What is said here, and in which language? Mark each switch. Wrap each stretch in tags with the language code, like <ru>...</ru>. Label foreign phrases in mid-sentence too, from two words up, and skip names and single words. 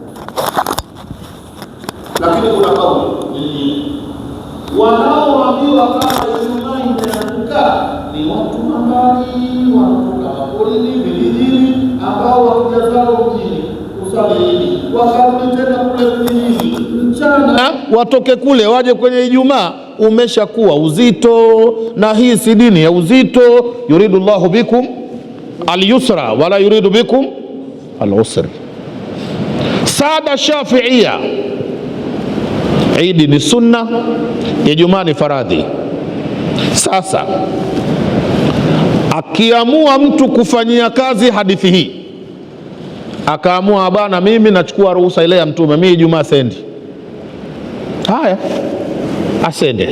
<sw>Lakini kuna kauli wanaoambiwa kama Ijumaa imeanguka ni watu mbali, watu kama polini, vijijini, ambao wakija zao mjini kusali Idi, wakarudi tena kule vijijini mchana, watoke kule waje kwenye Ijumaa, umeshakuwa uzito, na hii si dini ya uzito.</sw> <ar>يريد الله بكم اليسر ولا يريد بكم العسر.</ar> <sw>Sada Shafi'ia, Idi ni sunna, Ijumaa ni faradhi. Sasa akiamua mtu kufanyia kazi hadithi hii, akaamua bana, mimi nachukua ruhusa ile ya Mtume, mimi Ijumaa sendi, haya asende.</sw>